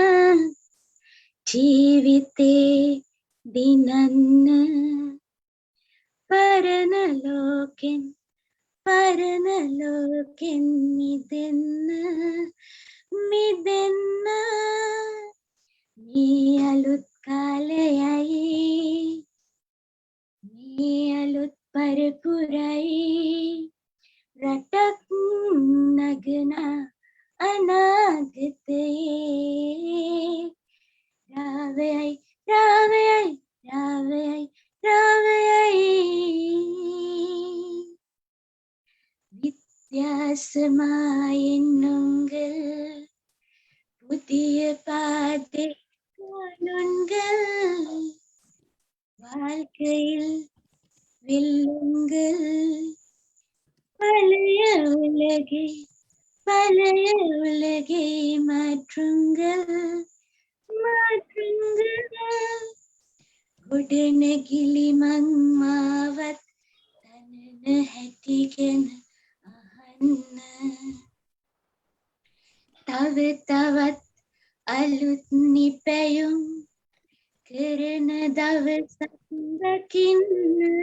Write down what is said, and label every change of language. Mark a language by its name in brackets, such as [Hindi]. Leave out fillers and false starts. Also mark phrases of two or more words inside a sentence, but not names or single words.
[Sinhala] ජීවිතේ දිනන්න පරණ ලෝකෙන් මිදෙන්න මේ අලුත් කාලයයි මේ අලුත් පරපුරයි රටක් නගන අනාගතයේ [Tamil] வித்தியாசமாயின் உங்கள் புதிய பாதை காணுங்கள் வாழ்க்கையில் வெல்லுங்கள் பழைய உலகை மாற்றுங்கள் [Sinhala] ගොඩනැගිලි මං මාවත් තනන හැටි ගැන අහන්න තව තවත් අලුත් නිපැයුම් කරන දවසක් දකින්න